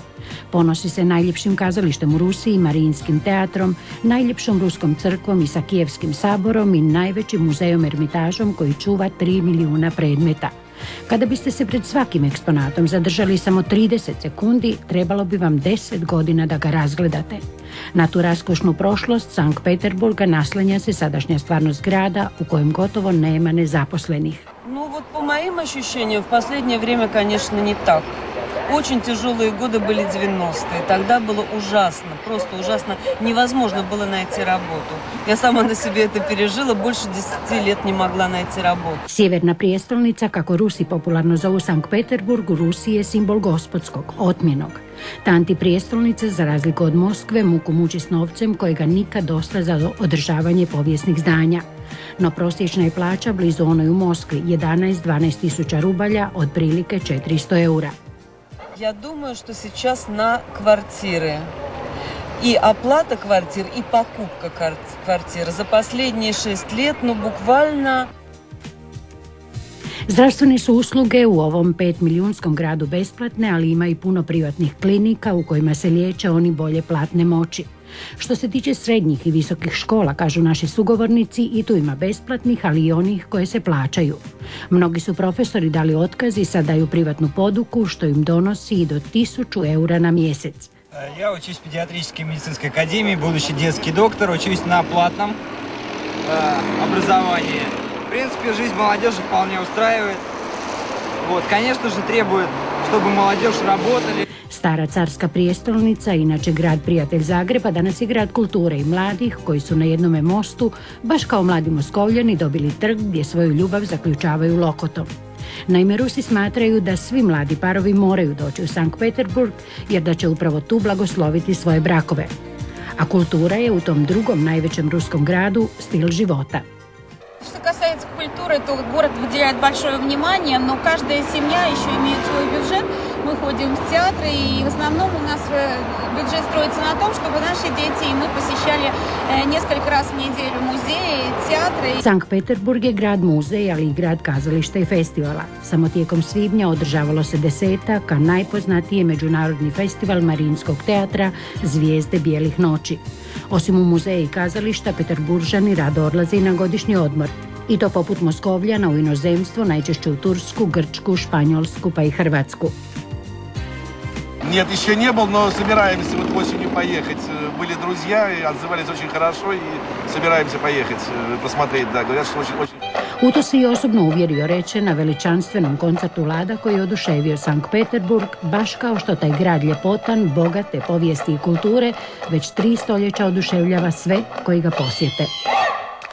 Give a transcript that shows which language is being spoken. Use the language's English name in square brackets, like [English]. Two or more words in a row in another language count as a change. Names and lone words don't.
[Croatian] Ponosi se najljepšim kazalištem u Rusiji, Mariinskim teatrom, najljepšom ruskom crkvom i sa Kijevskim saborom i najvećim muzejom Ermitažom koji čuva 3 milijuna predmeta. Kada biste se pred svakim eksponatom zadržali samo 30 sekundi, trebalo bi vam 10 godina da ga razgledate. Na tu raskošnu prošlost Sankt Peterburga naslanja se sadašnja stvarnost grada u kojem gotovo nema nezaposlenih. [Russian] Ну вот по моим ощущениям, в последнее время, конечно, не так. Очень тяжелые годы были 90-е. Тогда было ужасно, просто ужасно. Невозможно было найти работу. Я сама на себе это пережила, больше 10 лет не могла найти работу. [Croatian] Sjeverna prijestolnica, kako Rusi popularno zovu Sankt Peterburg, u Rusiji je simbol gospodskog, otmjenog. Ta antiprijestolnica, za razliku od Moskve, muku muči s novcem kojega nikad dosta za održavanje povijesnih zdanja. No prosječna je plaća blizu onoj u Moskvi, 11-12 tisuća rubalja, otprilike 400 eura. [Russian] Я думаю, что сейчас на квартиры и оплата квартир, и покупка квартир за последние 6 лет, буквально... [Croatian] Zdravstvene su usluge u ovom 5-milijunskom gradu besplatne, ali ima i puno privatnih klinika u kojima se liječe oni bolje platne moći. Što se tiče srednjih i visokih škola, kažu naši sugovornici, i tu ima besplatnih, ali i onih koje se plaćaju. Mnogi su profesori dali otkaz i sad daju privatnu poduku, što im donosi i do 1000 eura na mjesec. [Russian] Я учусь в педиатрической медицинской академии, будущий детский доктор, учусь на платном образовании. В принципе, жизнь молодежи вполне устраивает. Вот, конечно же, требует, чтобы молодежь работали. [Croatian] Stara carska prijestolnica, inače grad prijatelj Zagreba, danas je grad kulture i mladih koji su na jednome mostu, baš kao mladi Moskovljani, dobili trg gdje svoju ljubav zaključavaju lokotom. Naime, Rusi smatraju da svi mladi parovi moraju doći u Sankt Peterburg jer da će upravo tu blagosloviti svoje brakove. A kultura je u tom drugom najvećem ruskom gradu stil života. [Russian] Что касается культуры, то город выделяет большое внимание, но каждая семья еще имеет свой бюджет. Мы ходим в театры, и в основном у нас бюджет строится на том, чтобы наши дети и мы посещали несколько раз в неделю музеи, театры. [Croatian] Sankt Peterburg je grad muzej, ali i grad kazališta i festivala. Samo tijekom svibnja održavalo se 10-ak, a najpoznatiji je međunarodni festival Mariinskog teatra Zvijezde bijelih noći. Osim u muzeje i kazališta, Peterburžani rado odlaze i na godišnji odmor. I to poput Moskovljana u inozemstvo, najčešće u Tursku, Grčku, Španjolsku pa i Hrvatsku. [Russian] Нет, еще не был, но собираемся вот осенью поехать. Были друзья и отзывались очень хорошо, и собираемся поехать, посмотреть, да, говорят, что очень... [Croatian] U to se i osobno uvjerio, reče na veličanstvenom koncertu Lada koji je oduševio Sankt Peterburg, baš kao što taj grad ljepotan, bogate povijesti i kulture već 3 stoljeća oduševljava sve koji ga posjete.